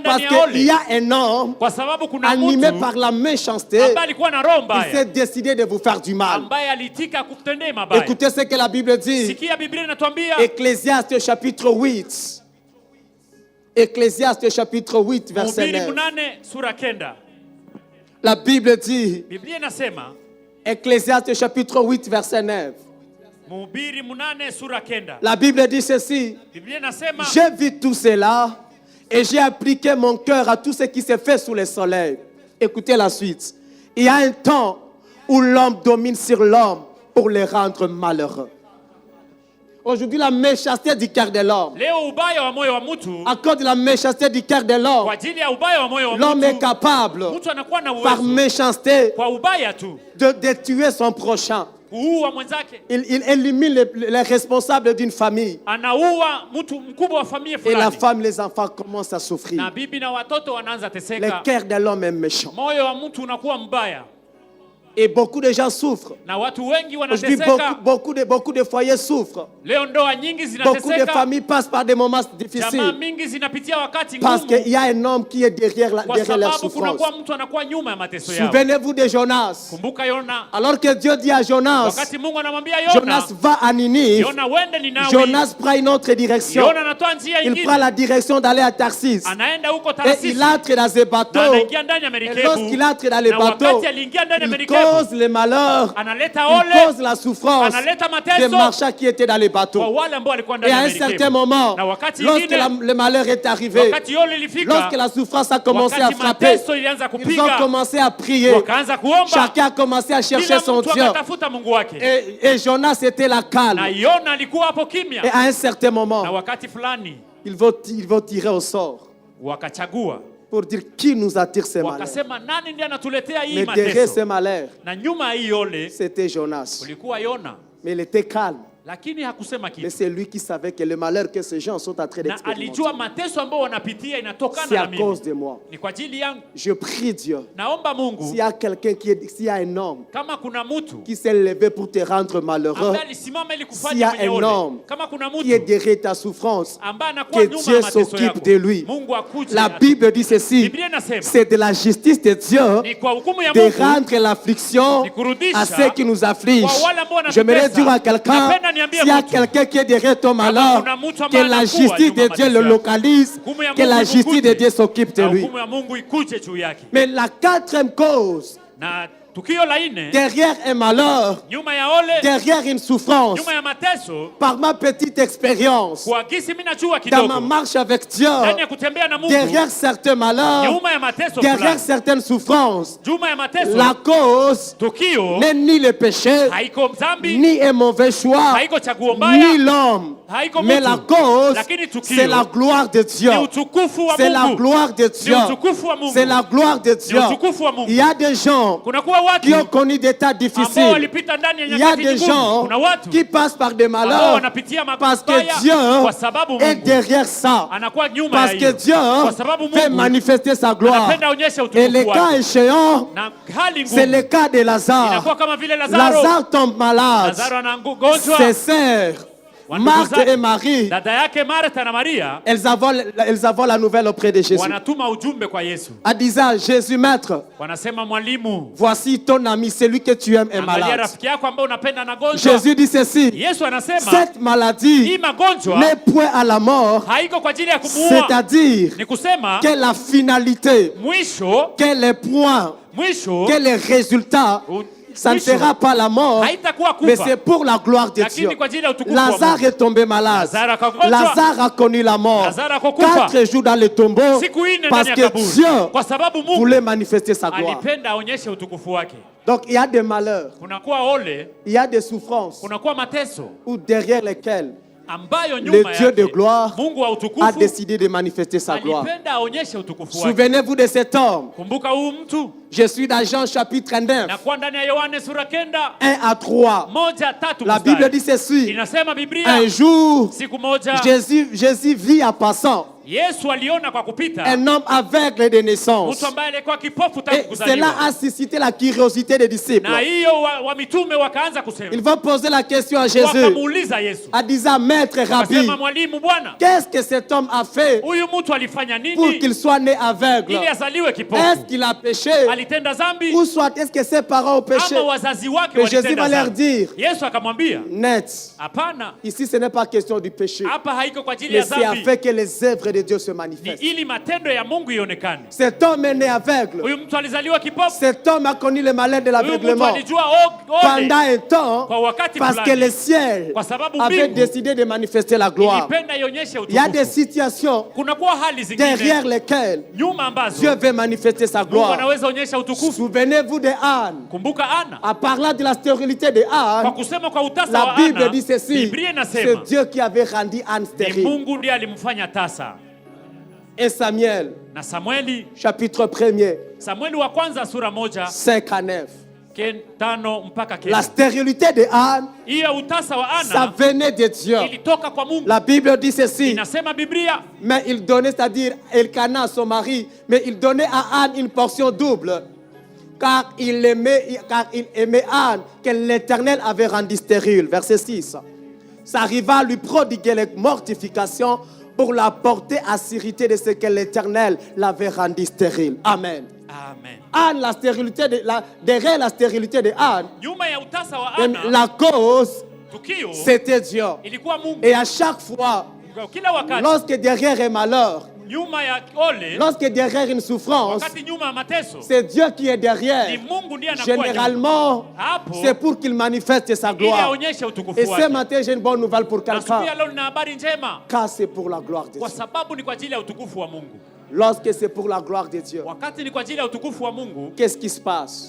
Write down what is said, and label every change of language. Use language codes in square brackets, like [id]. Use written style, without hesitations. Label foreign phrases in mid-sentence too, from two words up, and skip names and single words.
[fr] Parce [sw] ndani ya [fr] qu'il y [sw] ole [fr] a un homme [sw] kwa sababu kuna [fr] animé [sw] mtu [fr] par la méchanceté. [sw] ambaye alikuwa na roho [fr] Il s'est [sw] mbaya, [fr] décidé de vous faire du mal. [sw] ambaye alitika kukutendea mabaya. [fr] Écoutez ce que la Bible dit. [sw] Sikia Biblia inatuambia, [fr] Ecclésiaste chapitre 8. Ecclésiaste chapitre 8, verset [sw] Mhubiri 9. 8 sura 9. [fr] La Bible dit, [sw] Biblia inasema, [fr] Ecclésiaste chapitre 8, verset 9. [sw] Mhubiri 8 sura 9. [fr] La Bible dit ceci: [sw] Biblia inasema, [fr] j'ai vu tout cela et j'ai appliqué mon cœur à tout ce qui se fait sous le soleil. Écoutez la suite. Il y a un temps où l'homme domine sur l'homme pour le rendre malheureux. Aujourd'hui, la méchanceté du cœur de l'homme, [sw] leo ubaya wa moyo wa mtu, [fr] à cause de la méchanceté du cœur de [sw] kwa [fr] l'homme, [sw] ajili ya ubaya wa moyo wa [fr] l'homme est [sw] mtu, [fr] capable, [sw] mtu anakuwa na [fr] par [sw] uwezo [fr] méchanceté, [sw] kwa ubaya tu [fr] de tuer son prochain. [sw] kuua mwenzake, [fr] Il élimine les responsables d'une famille. [sw] anaua mtu mkubwa wa familia [fr] Et la [sw] fulani, [fr] femme, les enfants commencent à souffrir. [sw] na bibi na watoto wanaanza [fr] Le [sw] teseka. [fr] cœur de l'homme est méchant. [sw] Moyo wa mtu unakuwa mbaya, [fr] Et beaucoup de gens souffrent. [sw] na watu wengi [fr] Aujourd'hui, [sw] wanateseka. [fr] beaucoup de foyers souffrent. [sw] Leo ndoa nyingi [fr] Beaucoup de [sw] zinateseka, [fr] familles passent par des moments [sw] jamaa [fr] difficiles. [sw] mingi zinapitia wakati [fr] Parce [sw] ngumu, [fr] qu'il y a un homme qui est derrière [sw] kwa [fr] leur [sw] sababu [fr] souffrance. [sw] kunakuwa mtu anakuwa nyuma ya mateso yao. [fr] Souvenez-vous de Jonas. [sw] Kumbuka Yona, [fr] Alors que Dieu dit à Jonas, [sw] wakati Mungu anamwambia Yona, [fr] Jonas va à Ninive. [sw] Yona wende Ninawi, [fr] Jonas prend une autre direction. [sw] Yona anatoa njia [fr] Il prend [sw] nyingine, [fr] la direction d'aller à Tarsis. [sw] anaenda huko [fr] Et [sw] Tarsisi, [fr] il entre dans un [sw] na [fr] bateau. [sw] anaingia ndani ya [fr] Et [sw] merikebu, [fr] lorsqu'il entre dans le [sw] na [fr] bateau, [sw] wakati aliingia ndani ya [fr] il [sw] merikebu, [fr] cause le malheur, [sw] analeta [fr] il [sw] ole, [fr] cause la souffrance [sw] analeta [fr] des [sw] mateso [fr] marchands qui étaient dans le [sw] kwa [fr] bateau. [sw] wale ambao walikuwa [fr] Et [sw] ndani [fr] à [sw] ya [fr] un certain [sw] merikebu. [fr] moment, [sw] Na wakati [fr] lorsque [sw] ingine, [fr] le malheur est arrivé, [sw] wakati ole [fr] lorsque [sw] ilifika, [fr] la souffrance a commencé à [sw] wakati [fr] frapper, [sw] mateso ilianza [fr] ils ont [sw] kupiga, [fr] commencé à prier. [sw] wakaanza kuomba, [fr] Chacun a commencé à chercher [sw] kila [fr] son [sw] mtu [fr] Dieu. [sw] akatafuta Mungu wake, [fr] Et Jonas était la calme. [sw] na Yona alikuwa hapo [fr] Et [sw] kimya, [fr] à un certain [sw] na [fr] moment, [sw] wakati fulani [fr] ils vont tirer au sort [sw] wakachagua, [fr] pour dire qui nous attire ces malheurs. [sw] wakasema nani ndiye anatuletea hii [fr] Mais derrière ces [sw] mateso? [fr] malheurs, [sw] Na nyuma ya hii ole [fr] c'était Jonas. [sw] ulikuwa Yona, [fr] Mais il était calme. [sw] lakini hakusema [fr] Mais [sw] kitu. [fr] c'est lui qui savait que le malheur que ces gens sont en train [sw] Na [fr] d'expérimenter, [sw] alijua mateso ambayo wanapitia [fr] c'est [sw] inatokana [fr] à [sw] na [fr] cause [sw] mimi. [fr] de moi. [sw] Ni kwa ajili yangu. [fr] Je prie Dieu. [sw] Naomba Mungu, [fr] S'il y a quelqu'un s'il y a un homme [sw] kama kuna mtu [fr] qui s'est levé pour te rendre malheureux, [sw] ambaye alisimama ili [fr] s'il y [sw] kufanya [fr] a [sw] mwenye [fr] un [sw] ole, [fr] homme [sw] kama kuna [fr] qui est [sw] mtu [fr] derrière ta souffrance, [sw] ambaye anakuwa [fr] que [sw] nyuma [fr] Dieu [sw] ya mateso [fr] s'occupe [sw] yako, [fr] de lui. [sw] Mungu akuje. [fr] La Bible dit ceci, [sw] Biblia inasema [fr] c'est de la justice de Dieu [sw] ni kwa hukumu ya [fr] de [sw] Mungu [fr] rendre l'affliction à ceux qui nous affligent. J'aimerais dire à quelqu'un, s'il y a quelqu'un qui est derrière ton malheur, que la justice de Dieu le localise, que la justice de Dieu s'occupe de [sw] na [fr] lui. [sw] hukumu ya Mungu ikuje juu yake. [fr] Mais la quatrième cause, [sw] Na tukio la nne, [fr] derrière un malheur, [sw] nyuma ya ole, [fr] derrière une souffrance, [sw] nyuma ya mateso, [fr] par ma petite expérience, [sw] kwa gisi mimi najua [fr] dans ma [sw] kidogo [fr] marche avec Dieu, [sw] ndani ya kutembea na Mungu, [fr] derrière certains malheurs, [sw] nyuma ya mateso [fr] derrière [sw] fulani, [fr] certaines souffrances, [sw] nyuma ya mateso, [fr] la cause [sw] tukio [fr] n'est ni le péché, [sw] haiko dhambi, [fr] ni un mauvais choix, [sw] haiko chaguo mbaya, [fr] ni l'homme, [sw] haiko [fr] mais [sw] mtu, [fr] la cause, [sw] lakini tukio [fr] c'est la gloire de Dieu. [sw] ni utukufu wa [fr] C'est la [sw] Mungu, [fr] gloire de [sw] ni [fr] Dieu. [sw] utukufu wa Mungu, [fr] C'est la gloire de [sw] ni [fr] Dieu. [sw] utukufu wa Mungu. [fr] Il y a des gens [sw] Kunakuwa [fr] qui ont [sw] watu [fr] connu des tas [sw] ambao [fr] difficiles. [sw] walipita ndani ya [fr] Il y a [sw] nyakati [fr] des [sw] ngumu. [fr] gens [sw] Kuna watu [fr] qui passent par des [sw] ambao [fr] malheurs [sw] wanapitia [fr] parce [sw] mabaya [fr] que Dieu [sw] kwa sababu [fr] est [sw] Mungu [fr] derrière ça. [sw] anakuwa nyuma [fr] Parce [sw] ya [fr] que [sw] hiyo, [fr] Dieu [sw] kwa sababu [fr] fait [sw] Mungu [fr] manifester sa gloire. [sw] anapenda onyesha [fr] Et le [sw] utukufu [fr] cas [sw] wake. [fr] échéant, [sw] Na hali [fr] c'est [sw] ngumu [fr] le cas de Lazare. [sw] inakuwa kama vile Lazaro. [fr] Lazare tombe malade. [sw] Lazaro anagonjwa. [fr] Ses sœurs, [sw] Wandugu [fr] Marthe [sw] zake, [fr] et Marie, [sw] dada yake Martha na Maria [fr] elles envoient la nouvelle auprès de Jésus. [sw] wanatuma ujumbe kwa Yesu, [fr] En disant, Jésus, maître, [sw] wanasema mwalimu, [fr] voici ton ami, celui que tu aimes est [sw] angalia [fr] malade. [sw] rafiki yako ambaye unapenda anagonjwa. [fr] Jésus dit ceci, [sw] Yesu anasema [fr] cette maladie [sw] hii magonjwa [fr] n'est point à la mort, [sw] haiko kwa ajili ya kumuua, [fr] c'est-à-dire [sw] ni kusema [fr] que la finalité, [sw] mwisho [fr] que les points, que les résultats, ça ne sera pas la mort, [sw] haitakuwa [fr] mais [sw] kufa, [fr] c'est pour la gloire de Dieu. [sw] lakini kwa ajili ya utukufu wa [fr] Lazare [sw] Mungu. [fr] est tombé malade. [sw] Lazare akagonjwa. [fr] Lazare a connu la mort. [sw] Lazare akakufa. [fr] 4 jours dans le tombeau [sw] Siku nne [fr] parce [sw] ndani ya [fr] que [sw] kaburi, [fr] Dieu [sw] kwa sababu Mungu [fr] voulait manifester sa gloire. [sw] alipenda aonyeshe utukufu wake. [fr] Donc il y a des malheurs, [sw] Kunakuwa ole, [fr] il y a des souffrances [sw] kunakuwa mateso [fr] ou derrière lesquelles [sw] ambayo [fr] le [sw] nyuma [fr] Dieu de [sw] yake [fr] gloire [sw] Mungu wa [fr] a [sw] utukufu [fr] décidé de manifester sa gloire. [sw] alipenda aonyeshe utukufu wake. [fr] Souvenez-vous de cet homme. [sw] Kumbuka huu mtu, [fr] Je suis dans Jean chapitre 9, [sw] na kwa ndani ya Yohane sura 9 [fr] 1 à 3. [sw] 1-3 [fr] La [sw] mstari. [fr] Bible dit ceci. [sw] Inasema Biblia, [fr] Un jour, [sw] siku moja [fr] Jésus vit en passant [sw] Yesu aliona kwa kupita [fr] un homme aveugle de naissance. [sw] mtu ambaye alikuwa kipofu tangu [fr] Et [sw] kuzaliwa, [fr] cela a suscité la curiosité des disciples. [sw] na hiyo wa mitume wakaanza kusema, [fr] Ils vont poser la question à Jésus [sw] wakamuuliza Yesu, [fr] en disant, Maître Rabbi, [sw] wakasema, mwalimu, Bwana, [fr] qu'est-ce que cet homme a fait [sw] huyu mtu alifanya [fr] pour [sw] nini [fr] qu'il soit né aveugle? [sw] ili azaliwe [fr] Est-ce [sw] kipofu? [fr] qu'il a péché? [sw] Alitenda dhambi [fr] Ou soit est-ce que ses parents ont péché? [sw] ama wazazi wake [fr] Mais Jésus [sw] walitenda [fr] va leur [sw] dhambi? [fr] dire, [sw] Yesu akamwambia, [fr] net, [sw] hapana, [fr] ici ce n'est pas question du péché, [sw] hapa haiko kwa ajili [fr] mais [sw] ya [fr] c'est [sw] dhambi, [fr] afin que les œuvres de Dieu se [sw] ni [fr] manifestent. [sw] ili matendo ya Mungu ionekane. [fr] Cet homme est né aveugle. [sw] Huyu mtu alizaliwa kipofu, [fr] Cet homme a connu le malheur de [sw] huyu mtu [fr] l'aveuglement [sw] alijua [fr] pendant [sw] ole [fr] un temps [sw] kwa wakati [fr] parce que [sw] fulani, [fr] le ciel [sw] kwa sababu [fr] avait [sw] mbingu [fr] décidé de manifester la gloire. [sw] ilipenda ionyeshe [fr] Il y a des [sw] utukufu. [fr] situations [sw] Kunakuwa hali [fr] derrière [sw] zingine [fr] lesquelles [sw] nyuma ambazo [fr] Dieu veut manifester sa [sw] Mungu [fr] gloire. [sw] anaweza onyesha utukufu. [fr] Souvenez-vous de Anne. [sw] Kumbuka Ana, [fr] En parlant de la stérilité de [sw] kwa [fr] Anne, [sw] kusema kwa utasa [fr] la [sw] wa [fr] Bible [sw] Ana, [fr] dit ceci, [sw] Biblia [fr] c'est [sw] inasema [fr] Dieu qui avait rendu Anne [sw] ni [fr] stérile. [sw] Mungu ndiye alimfanya tasa. [fr] Et Samuel, [sw] Na Samueli, [fr] chapitre 1er, [sw] Samueli wa kwanza sura 1 [fr] 5 à 9. [sw] 5 mpaka [fr] La [sw] 9. [fr] stérilité de Anne, [sw] Hiyo utasa wa [fr] ça [sw] Ana [fr] venait de Dieu. [sw] ilitoka kwa Mungu. [fr] La Bible dit ceci, [sw] Inasema Biblia, [fr] mais il donnait, c'est-à-dire Elkanah, son mari, mais il donnait à Anne une portion double, car il aimait Anne, que l'Éternel avait rendue stérile. Verset 6. Ça arriva à lui prodiguer les mortifications pour la porter à sérité de ce que l'Éternel l'avait rendue stérile. Amen. [sw] amen. [fr] Anne, la stérilité derrière la stérilité de Anne, [sw] Nyuma ya utasa wa Ana, [fr] la cause, [sw] tukio [fr] c'était Dieu. [sw] ilikuwa Mungu. [fr] Et à chaque fois, [sw] Kila wakati [fr] lorsque derrière un malheur, [sw] nyuma ya ole, [fr] lorsque derrière une souffrance, [sw] wakati nyuma ya mateso, [fr] c'est Dieu qui est [sw] ni [fr] derrière. [sw] Mungu ndiye anakuwa nyuma. [fr] Généralement, [sw] Hapo [fr] c'est pour qu'il manifeste sa [sw] ili [fr] gloire. [sw] aonyeshe utukufu [fr] Et ce [sw] wake. [fr] matin, j'ai une bonne nouvelle pour [sw] Na siku ya [fr] quelqu'un. [sw] leo nina habari njema, [fr] Car c'est pour la gloire de [sw] kwa [fr] Dieu. [sw] sababu ni kwa ajili ya utukufu wa Mungu. [fr] Lorsque c'est pour la gloire de Dieu, [sw] Wakati ni kwa ajili ya utukufu wa Mungu, [fr] qu'est-ce qui se passe?